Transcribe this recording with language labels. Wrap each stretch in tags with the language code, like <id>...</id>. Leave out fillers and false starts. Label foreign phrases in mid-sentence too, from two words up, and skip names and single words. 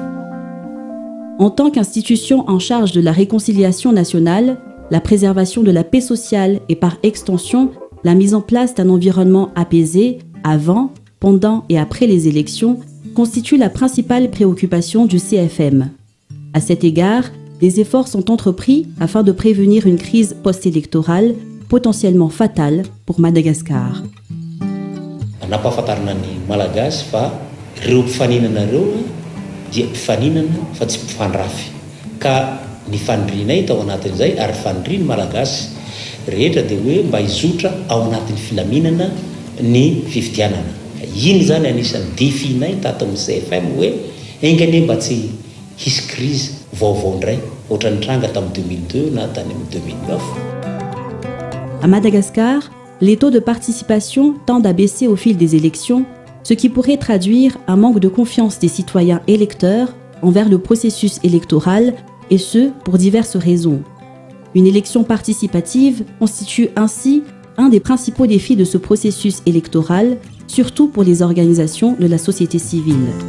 <fr>En tant qu'institution en charge de la réconciliation nationale, la préservation de la paix sociale et par extension, la mise en place d'un environnement apaisé avant, pendant et après les élections constitue la principale préoccupation du CFM. À cet égard, des efforts sont entrepris afin de prévenir une crise post-électorale potentiellement fatale pour Madagascar.</fr> <mg>Nampahafantarana ny malagasy fa ireo mpifaninana ireo dia mpifaninana fa tsy mpifandrafy ka ny fanindrinay tao anatin'izay ary fanindriny malagasy rehetra dia hoe mba hizotra ao anatin'ny filaminana ny fifidianana. Iny zany anisan'ny définay tato amin'ny CFM hoe engany mba tsy hisy crise vaovao indray ohatran'ny tranga tamin'ny 2002 na tany amin'ny 2009.</mg> <fr>À Madagascar, les taux de participation tendent à baisser au fil des élections, ce qui pourrait traduire un manque de confiance des citoyens électeurs envers le processus électoral, et ce, pour diverses raisons. Une élection participative constitue ainsi un des principaux défis de ce processus électoral, surtout pour les organisations de la société civile.</fr>